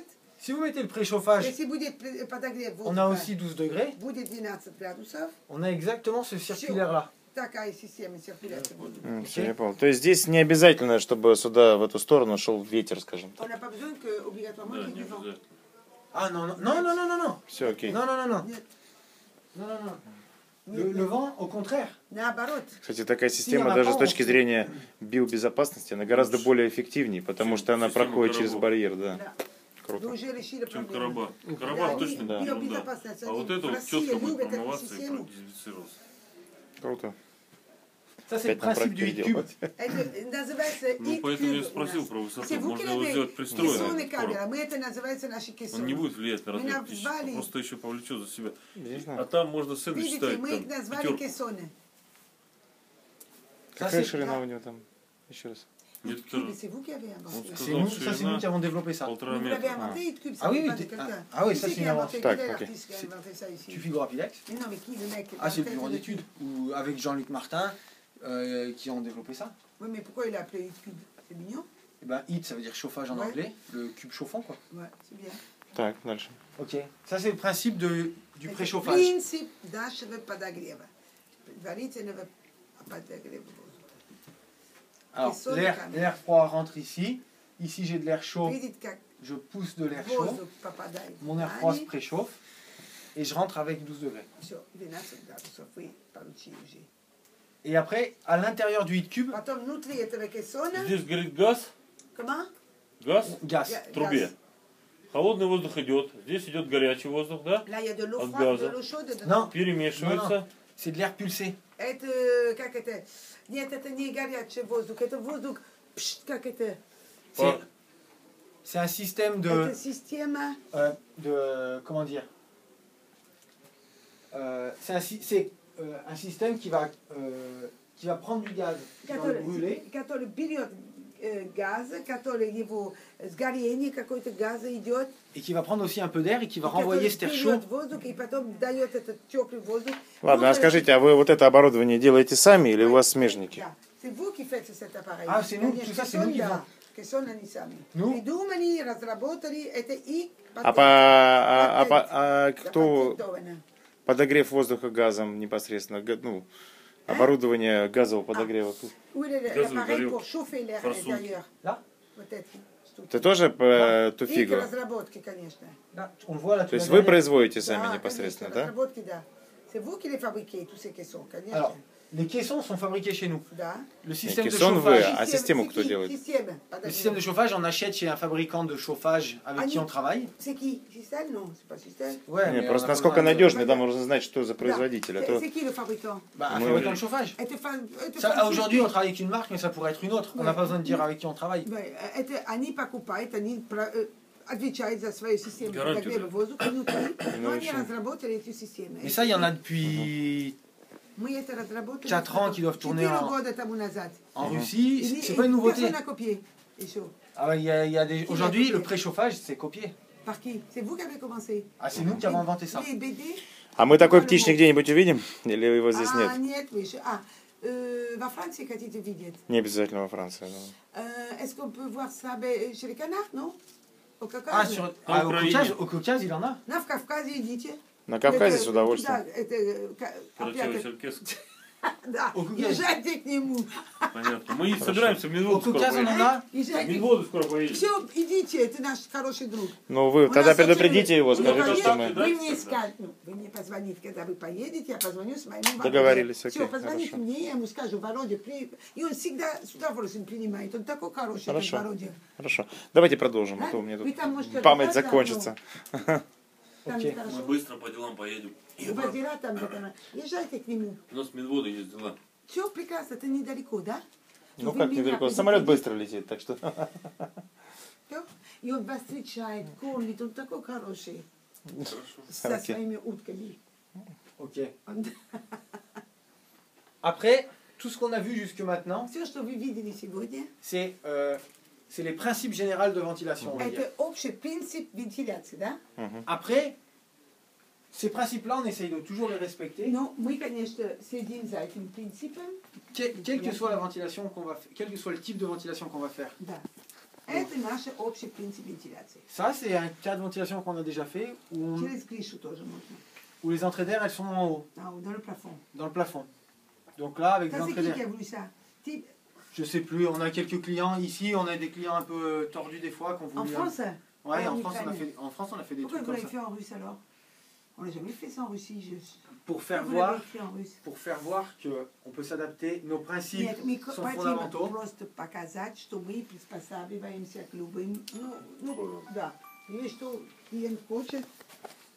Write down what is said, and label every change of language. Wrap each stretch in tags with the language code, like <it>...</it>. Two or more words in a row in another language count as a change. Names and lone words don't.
<fr>Si vous mettez le préchauffage,</fr> <ru>Если будет подогрев</ru> <fr>on a</fr> <ru>воздуха,</ru> <fr>aussi 12 degrés.</fr> <ru>будет 12 градусов.</ru> <fr>On a exactement ce circulaire-là.</fr> <ru>Такая система циркуляции воздуха. Всё, я понял. То есть здесь не обязательно, чтобы сюда, в эту сторону, шел ветер, скажем так.</ru> <fr>On n'a pas besoin que, obligatoirement</fr> <ru>Да,</ru> <fr>qu'il y</fr> <ru>не</ru> <fr>ait du vent.</fr> <ru>обязательно.</ru> <fr>Ah non, non, non, non, non, non, non.</fr> <ru>Все, окей.</ru> <fr>Non, non, non, non.</fr> <ru>Нет,</ru> <fr>Non, non, non. Le vent, au contraire.</fr> <ru>наоборот. Кстати, такая система она даже с полностью- точки зрения биобезопасности, она гораздо более эффективнее, потому что она Система проходит через коробок. барьер, да. Да. Круто. Вы уже решили Чем проблему. короба. Короба они точно Да. не ерунда. биобезопасность, А они вот это в вот России четко будет любят эту промываться и систему. продезинфицироваться. Круто.</ru> <fr>Ça, c'est le</fr> <ru>Опять нам</ru> <fr>principe du</fr> <ru>проект</ru> <fr>heat cube.</fr> <ru>переделать. Это называется Ну, heat поэтому я cube у спросил нас. про высоту.</ru> <fr>C'est vous qui</fr> <ru>Можно его</ru> <fr>l'avez.</fr> <ru>сделать пристроенным. Кессоны этот короб. камера. Мы это называется наши Он кессоны. не будет влиять на Мы размер птичника. назвали- Он просто еще повлечет за себя. Не А знаю. там можно сэндвич Видите, ставить. мы их Там, назвали пятерку. кессоны.</ru> <fr>Ça,</fr> <ru>Какая</ru> <fr>c'est</fr> <ru>ширина у него там? Еще раз. Нет,</ru> <fr>Cube, c'est vous qui avez</fr> <ru>Он</ru> <fr>inventé. c'est</fr> <ru>сказал,</ru> <fr>nous, ça, c'est nous</fr> <ru>ширина</ru> <fr>qui avons développé ça.</fr> <ru>1,5</ru> <fr>Vous l'avez</fr> <ru>метра.</ru> <fr>inventé, Heat Cube, Ah oui, c'est pas oui, de quelqu'un. ah oui, Qui ça, c'est c'est qui une a inventé? invention. Quel est Tac, l'artiste qui a inventé ça ici? Tu figures Apilex. Mais non, mais qui le mec Ah, c'est le qui a bureau inventé d'études, ou avec Jean-Luc Martin, qui ont développé ça. Oui, mais pourquoi il a appelé Heat Cube? C'est mignon. Et ben, heat, ça veut dire chauffage en Ouais. anglais, le cube chauffant, quoi. Ouais, c'est bien.</fr> <ru>Так, дальше. Ok.</ru> <fr>Ça, c'est le principe du préchauffage.</fr> <ru>Принцип нашего подогрева. Предварительного подогрева воздуха.</ru> <fr>Alors, Et sur l'air les caméras. l'air froid rentre ici. Ici, j'ai de l'air chaud.</fr> <ru>Видите, как</ru> <fr>Je pousse de l'air chaud.</fr> <ru>воздух попадает в</ru> <fr>Mon air froid se</fr> <ru>ткани.</ru> <fr>préchauffe. Et je rentre avec 12 degrés.</fr> <ru>Все, 12 градусов вы получили уже.</ru> <fr>Et après, à l'intérieur du heat cube,</fr> <ru>Потом внутри этого кессона, Здесь горит газ.</ru> <fr>comment?</fr> <ru>Газ</ru> <fr>gaz.</fr> <ru>Я- в трубе. газ. Холодный воздух идет. Здесь идет горячий воздух, да?</ru> <fr>Là, il y a de l'eau</fr> <ru>От</ru> <fr>froide,</fr> <ru>газа.</ru> <fr>de l'eau chaude dedans. Non,</fr> <ru>Перемешивается.</ru> <fr>c'est de l'air pulsé.</fr> <ru>Это, как это? Нет, это не горячий воздух, это воздух, пш, как это?</ru> <fr>C'est c'est un système</fr> <ru>Это система,</ru> <fr>comment dire c'est un système qui va prendre du gaz, qui va le brûler.</fr> <ru>который берет газ, который его сгорение, какой-то газ идет,</ru> <fr>Et qui va prendre aussi un peu d'air et qui va</fr> <ru>который</ru> <fr>renvoyer cet air chaud.</fr> <ru>берет воздух и потом дает этот теплый воздух. Ладно, а Ну, скажите, а вы вот это оборудование делаете сами или у вас смежники? Да.</ru> <fr>C'est vous qui faites cet appareil. Ah, c'est nous,</fr> <ru>Конечно,</ru> <fr>tout ça, c'est nous qui</fr> <ru>да.</ru> <fr>faisons.</fr> <ru>Кессон они сами. Ну. Придумали, разработали, это и А кто запатентовано. подогрев воздуха газом непосредственно, ну, оборудование газового подогрева?</ru> <fr>Où est</fr> <ru>Газовый</ru> <fr>l'appareil</fr> <ru>горел.</ru> <fr>pour chauffer l'air à</fr> <ru>Форсунки.</ru> <fr>l'intérieur? Là,</fr> <ru>Вот это. Это тоже И туфиго? разработки, конечно.</ru> <fr>là, on le voit là.</fr> <ru>То есть вы производите сами Да, непосредственно, конечно, да? разработки, да.</ru> <fr>C'est vous qui les fabriquez, tous ces caissons, конечно. Alors, les caissons sont fabriqués chez nous.</fr> <ru>Да.</ru> <fr>Le système de caissons,</fr> <ru>вы,</ru> <fr>chauffage.</fr> <ru>а систему</ru> <fr>c'est</fr> <ru>кто</ru> <fr>qui?</fr> <ru>делает? Система.</ru> <fr>Le système de chauffage, on achète chez un fabricant de chauffage avec qui on travaille. C'est qui? Système? Non, c'est pas système. Ouais,</fr> <ru>Не,</ru> <fr>mais</fr> <ru>просто</ru> <fr>on a pas</fr> <ru>насколько</ru> <fr>besoin de-</fr> <ru>надежный, да, можно знать, что за Да. производитель. А то</ru> <fr>C'est qui le fabricant? Bah, un Oui, fabricant oui. de chauffage.</fr> <ru>Это</ru> <fr>Ça, aujourd'hui, on travaille avec une marque, mais ça pourrait être une autre. On n'a Ouais. pas besoin de dire avec qui on travaille.</fr> <ru>это они покупают, они отвечает за свою систему Гарантию, подогрева да. воздуха внутри, но они еще. разработали эти системы.</ru> <fr>Mais ça, il y en a depuis</fr> <ru>Мы это разработали</ru> <fr>4 ans qui doivent tourner</fr> <ru>4</ru> <fr>en,</fr> <ru>года тому назад.</ru> <fr>en Russie.</fr> <ru>И</ru> <fr>C'est pas une nouveauté. personne n'a copié. Еще. Ah, il y a des... Aujourd'hui, le préchauffage, c'est copié. Par qui? C'est vous qui avez commencé. Ah, c'est nous qui avons inventé ça. Les BD.</fr> <ru>А мы такой птичник где-нибудь увидим? Или его здесь А, нет? нет, вы еще. Во Франции хотите видеть? Не обязательно во Франции. Но...</ru> <fr>Est-ce qu'on peut voir ça chez les canards, non? Au Ah, Caucase. au Caucase, il en a.</fr> <ru>На в Кавказе идите. На Кавказе Это с удовольствием. туда, это, опять, Карачаево-Черкесск. да,</ru> <fr>Au Caucase.</fr> <ru>езжайте к нему. Понятно. Мы собираемся в</ru> <fr>Au</fr> <ru>Медводу скоро</ru> <fr>Caucase, on en</fr> <ru>поедем.</ru> <fr>a.</fr> <ru>В Езжайте. Медводу скоро поедем. Все, идите, это наш хороший друг. Ну, вы У тогда нас предупредите очень- его, Ну, скажите, конечно, что мы... Да, Вы мне тогда. скажете, ну, вы мне позвоните, когда вы поедете, я позвоню с моим Договорились, Все, окей, позвоните хорошо. мне, я ему скажу, Володя, и он всегда с удовольствием принимает. Он такой хороший, этот Хорошо. Володя. Хорошо. Давайте продолжим, Да? а то у меня Вы тут там можете память отдыхать закончится. Там Окей. хорошо. Мы быстро по делам поедем. И Бадира там где-то. Езжайте к нему. У нас в Медводу есть дела. Все прекрасно, это недалеко, да? Ну Вы как меня недалеко? предупредите. Самолет быстро летит, так что... Всё. И он вас встречает, кормит, он такой хороший. Хорошо. Со Окей. своими утками. Ok. Он-</ru> <fr>Après, tout ce qu'on a vu jusque maintenant,</fr> <ru>Все, что вы видели сегодня,</ru> <fr>c'est les principes généraux de ventilation. on va dire.</fr> <ru>это общий принцип вентиляции, да?</ru> <fr>Après, ces principes-là, on essaye de toujours les respecter,</fr> <ru>Но мы, конечно, следим за этим принципом.</ru> <fr>quelle que soit la ventilation qu'on va faire, quel que soit le type de ventilation qu'on va faire.</fr> <ru>Да. Это наш общий принцип вентиляции.</ru> <fr>Ça, c'est un cas de ventilation qu'on a déjà fait,</fr> <ru>Через крышу тоже можно.</ru> <fr>où les entrées d'air, elles sont en haut, Dans le plafond. dans le plafond. Donc là, avec des Ça, c'est entrées qui qui d'air, a voulu ça? Type- je sais plus, on a quelques clients ici, on a des clients un peu tordus des fois, qu'on En voulu... France? Ouais, en en France, Ukraine. en France, on a fait des Pourquoi trucs vous comme l'avez ça. fait en russe alors? On n'a jamais fait ça en Russie. Pour faire Pourquoi vous l'avez voir, écrit en russe? pour faire voir qu'on peut s'adapter, nos principes</fr> <ru>Нет, мы</ru> <fr>sont</fr> <ru>хотим</ru> <fr>fondamentaux.</fr> <ru>просто показать, что мы приспосабливаемся к любым... Ну, да. И что клиент хочет,</ru>